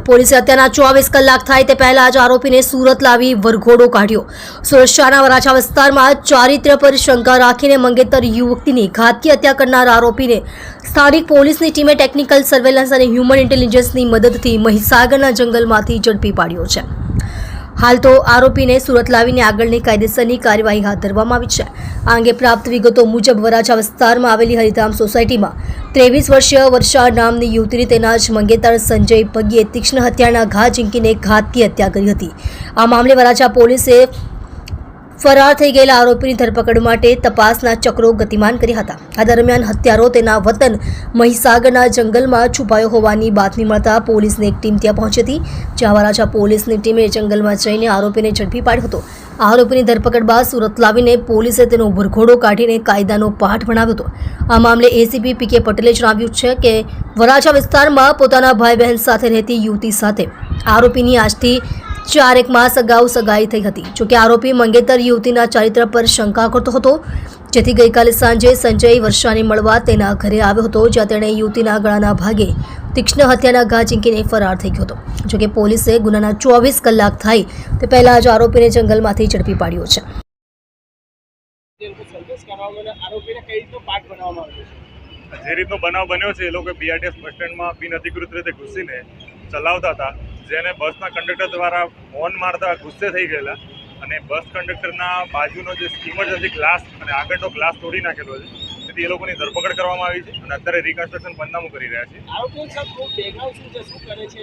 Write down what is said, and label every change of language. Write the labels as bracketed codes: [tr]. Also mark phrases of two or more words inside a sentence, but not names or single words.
[gu] પોલીસે હત્યાના 24 કલાક થાય તે પહેલા જ આરોપીને સુરત લાવી વરઘોડો કાઢ્યો। સુરક્ષાના વરાછા વિસ્તારમાં ચારિત્ર્ય પર શંકા રાખીને મંગેતર યુવતીની ઘાતકી હત્યા કરનાર આરોપીને સ્થાનિક પોલીસની ટીમે [en] technical surveillance [gu] અને [en] human intelligence [gu] મદદથી મહીસાગરના જંગલમાંથી ઝડપી પાડ્યો છે। હાલ તો આરોપી ને સુરત લાવીને આગળની કાયદેસરની કાર્યવાહી હાથ ધરવામાં આવી છે। આ અંગે પ્રાપ્ત વિગતો મુજબ વરાછા વિસ્તારમાં આવેલી હરિધામ સોસાયટીમાં 23 વર્ષીય વર્ષા નામની યુવતીની તેના જ મંગેતર સંજય પગીએ તીક્ષ્ણ હત્યાના ઘા ઝીંકીને ઘાતકી હત્યા કરી હતી। આ મામલે વરાછા પોલીસે ફરાર થઈ ગયેલા આરોપીની ધરપકડ માટે તપાસના ચક્રો ગતિમાન કર્યા હતા। આ દરમિયાન હત્યારો તેના વતન महीसागરના जंगलमां છુપાયો હોવાની બાતમી મળતા પોલીસની એક ટીમ ત્યાં પહોંચી હતી। જ્યાં વરાછા પોલીસની ટીમે જંગલમાં જઈને આરોપીને ઝડપી પાડ્યો હતો। આરોપીની ધરપકડ બાદ સુરત લાવીને પોલીસે તેનો વરઘોડો કાઢીને કાયદાનો પાઠ ભણાવ્યો હતો। આ મામલે એસીપી પીકે પટેલે જણાવ્યું છે કે વરાછા વિસ્તારમાં પોતાના ભાઈ બહેન સાથે રહેતી યુવતી સાથે આરોપીની આજથી 4 માસ અગાઉ સગાઈ થઈ હતી। જો કે આરોપી મંગેતર યુવતીના ચારિત્ર પર શંકા કરતો હતો, જેથી ગઈકાલે સાંજે સંજય વર્ષાને મળવા તેના ઘરે આવ્યો હતો, જ્યાં તેણે યુવતીના ગળાના ભાગે તીક્ષ્ણ હત્યાના ઘા ઝીંકીને ફરાર થઈ ગયો હતો। જો કે પોલીસે ગુનાના 24 કલાક થાય તે પહેલા જ આરોપીને જંગલમાંથી ઝડપી પાડ્યો છે। જે રીતનો બનાવ બન્યો છે એ લોકો [en] BRTS bus stand [gu] બિનઅધિકૃત રીતે ઘૂસીને ચલાવતા હતા, જેને [en] bus conductor [gu] દ્વારા હોર્ન મારતા ગુસ્સે થઈ ગયેલા અને [en] bus conductor [gu] બાજુનો જે [en] emergency glass [gu] અને આગળનો ગ્લાસ તોડી નાખેલો છે, તેથી એ લોકોની ધરપકડ કરવામાં આવી છે અને અત્યારે રિકન્સ્ટ્રક્શન પંચનામું કરી રહ્યા છે।